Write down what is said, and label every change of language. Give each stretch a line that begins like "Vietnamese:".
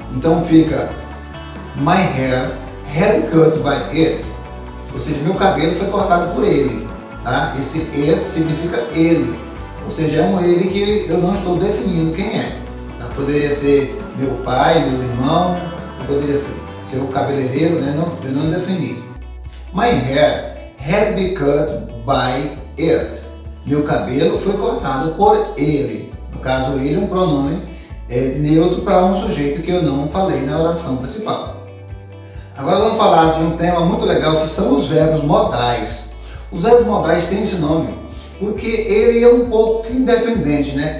Portuguese: Então fica
English: my hair cut by it,
Portuguese: ou seja, meu cabelo foi cortado por ele, tá? Esse it significa ele, ou seja, é um ele que eu não estou definindo quem é, tá? Poderia ser meu pai, meu irmão, poderia ser o cabeleireiro, né? Eu não defini.
English: My hair had been cut by it.
Portuguese: Meu cabelo foi cortado por ele. No caso, ele é um pronome neutro para um sujeito que eu não falei na oração principal. Agora vamos falar de um tema muito legal, que são os verbos modais. Os verbos modais têm esse nome porque ele é um pouco independente, né?